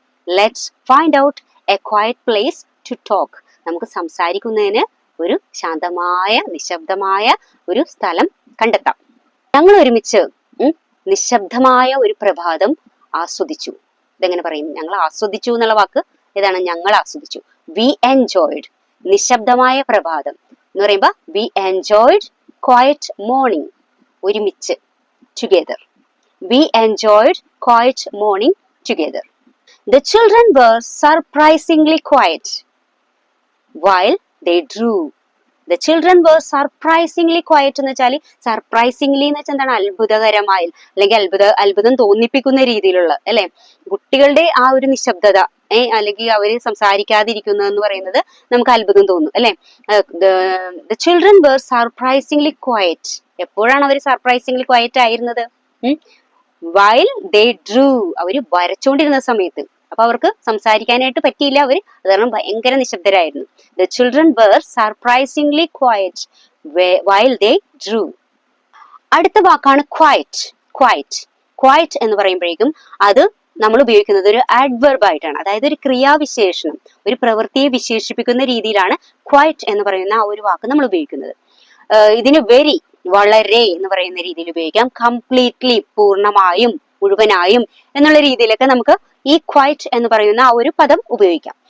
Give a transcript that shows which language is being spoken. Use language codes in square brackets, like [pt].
[en] Let's find out a quiet place to talk. [ml] നമുക്ക് സംസാരിക്കുന്നതിന് ഒരു ശാന്തമായ നിശബ്ദമായ ഒരു സ്ഥലം കണ്ടെത്താം. ഞങ്ങൾ ഒരുമിച്ച് നിശബ്ദമായ ഒരു പ്രഭാതം ആസ്വദിച്ചു. ഇതെങ്ങനെ പറയും? ഞങ്ങൾ ആസ്വദിച്ചു എന്നുള്ള വാക്ക് ഏതാണ്? ഞങ്ങൾ ആസ്വദിച്ചു. [en] We enjoyed. [ml] നിശബ്ദമായ പ്രഭാതം എന്ന് പറയുമ്പോൾ [en] we enjoyed quiet morning. [ml] ഒരുമിച്ച്, [en] together. We enjoyed quiet morning together. The children were surprisingly quiet while they drew. The children were surprisingly quiet [ml] എന്ന് വെച്ചാൽ സർപ്രൈസിംഗ്ലി എന്ന് വെച്ചാൽ എന്താണ്? അത്ഭുതകരമായി അല്ലെങ്കിൽ അത്ഭുതം തോന്നിപ്പിക്കുന്ന രീതിയിലുള്ള അല്ലെ? കുട്ടികളുടെ ആ ഒരു നിശബ്ദത അല്ലെങ്കിൽ അവര് സംസാരിക്കാതിരിക്കുന്നു എന്ന് പറയുന്നത് നമുക്ക് അത്ഭുതം തോന്നും അല്ലെ? [en] The children were surprisingly quiet. [ml] എപ്പോഴാണ് അവർ സർപ്രൈസിംഗ്ലി ക്വയറ്റ് ആയിരുന്നത്? [en] While they drew. [ml] അവര് വരച്ചുകൊണ്ടിരുന്ന സമയത്ത്. അപ്പൊ അവർക്ക് സംസാരിക്കാനായിട്ട് പറ്റിയില്ല. അവര് അത് കാരണം ഭയങ്കര നിശബ്ദരായിരുന്നു. [en] The children were surprisingly quiet while they drew. [ml] അടുത്ത വാക്കാണ് quiet. Quiet എന്ന് പറയുമ്പോഴേക്കും അത് നമ്മൾ ഉപയോഗിക്കുന്നത് ഒരു adverb ആയിട്ടാണ്. അതായത് ഒരു ക്രിയാവിശേഷണം, ഒരു പ്രവൃത്തിയെ വിശേഷിപ്പിക്കുന്ന രീതിയിലാണ് quiet എന്ന് പറയുന്ന ആ ഒരു വാക്ക് നമ്മൾ ഉപയോഗിക്കുന്നത്. ഇതിന് വെരി, വളരെ എന്ന് പറയുന്ന രീതിയിൽ ഉപയോഗിക്കാം. കംപ്ലീറ്റ്ലി, പൂർണ്ണമായും, മുഴുവനായും എന്നുള്ള രീതിയിലൊക്കെ നമുക്ക് ഈ ക്വൈറ്റ് എന്ന് പറയുന്ന ആ ഒരു പദം ഉപയോഗിക്കാം.